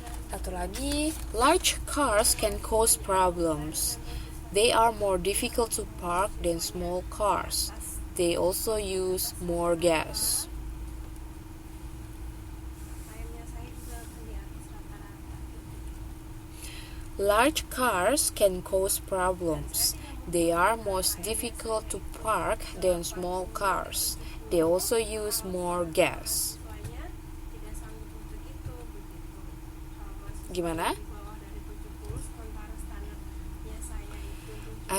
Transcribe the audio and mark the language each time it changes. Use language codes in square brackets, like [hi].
[id] satu lagi, [en] large cars can cause problems. They are more difficult to park than small cars. They also use more gas. [id] Sayangnya saya juga di atas rata-rata. [en] Large cars can cause problems. They are most difficult to park than small cars. They also use more gas. [id] Soalnya tidak sanggup untuk itu begitu. Kalau masih Gimana? di bawah dari 70 sementara standarnya saya itu 70.